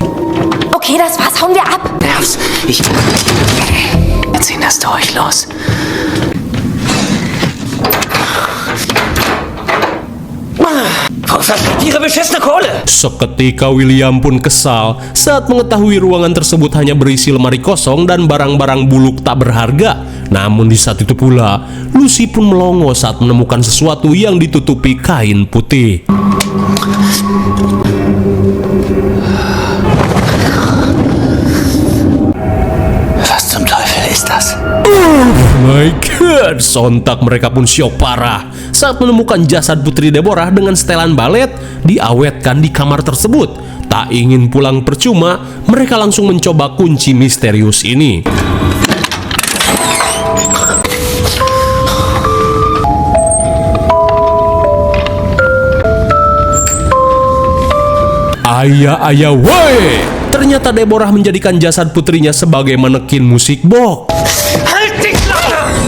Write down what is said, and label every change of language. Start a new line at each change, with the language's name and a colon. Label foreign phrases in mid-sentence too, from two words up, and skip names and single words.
German: Okay, das war's. Hauen wir ab. Nervs. Wir ziehen das durch. Los. Wo versteckt ihre beschissene Kohle?
Indonesian: Seketika William pun kesal saat mengetahui ruangan tersebut hanya berisi lemari kosong dan barang-barang buluk tak berharga. Namun di saat itu pula, Lucy pun melongo saat menemukan sesuatu yang ditutupi kain putih.
German: Was zum Teufel ist das?
English: Oh my god,
Indonesian: sontak mereka pun syok parah saat menemukan jasad Putri Deborah dengan setelan balet diawetkan di kamar tersebut. Tak ingin pulang percuma, mereka langsung mencoba kunci misterius ini. Ayah, woi! Ternyata Deborah menjadikan jasad putrinya sebagai manekin musik box.
German: Halt die Klappe!